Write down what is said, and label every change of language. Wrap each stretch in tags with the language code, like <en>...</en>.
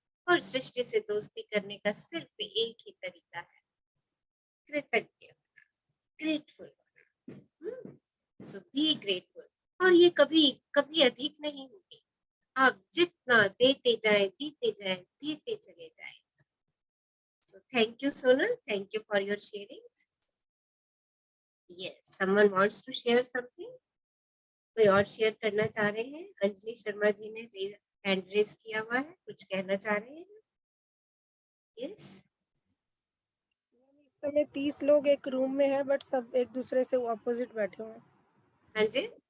<hi>और सृष्टि से दोस्ती करने का सिर्फ एक ही तरीका है, कृतज्ञ, ग्रेटफुल।</hi> <en>So be grateful.</en> <hi>और ये कभी कभी अधिक नहीं होगी, आप जितना देते जाएं, देते चले जाएं।</hi> <en>So thank you, Sonal. Thank you for your sharings. Yes, someone wants to share something.</en> <hi>कोई और शेयर करना चाह रहे हैं? अंजलि शर्मा जी ने हैंड रेज किया हुआ है, कुछ कहना चाह रहे हैं?</hi> <en>Yes.</en> <hi>इस समय 30 लोग एक रूम में है, बट सब एक दूसरे से ऑपोजिट बैठे हुए हैं। हाँ जी।</hi>